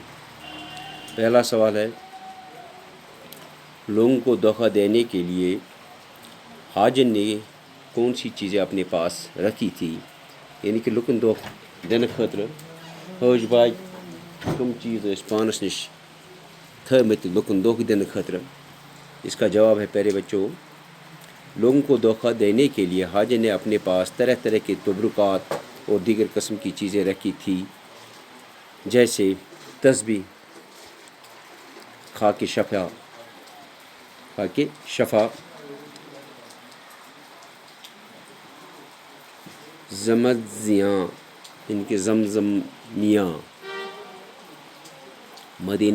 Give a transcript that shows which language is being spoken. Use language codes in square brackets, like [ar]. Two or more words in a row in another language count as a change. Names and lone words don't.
[ur] پہلا سوال ہے، لوگوں کو دھوکہ دینے کے لیے حاجن نے کون سی چیزیں اپنے پاس رکھی تھی؟ [ks] یعنی کہ لکن [ur] دھوکہ دینے [ks] خاطر حاج بائی کم چیز پانس نش تھمت لکن [ur] دھوکہ دینے [ks] خاطر؟ [ur] اس کا جواب ہے پیارے بچوں، لوگوں کو دھوکہ دینے کے لیے حاجن نے اپنے پاس طرح طرح کے تبرکات اور دیگر قسم کی چیزیں رکھی تھی، جیسے تسبیح، خاک شفا، زمزیاں ان کے زمزمیاں، مدینہ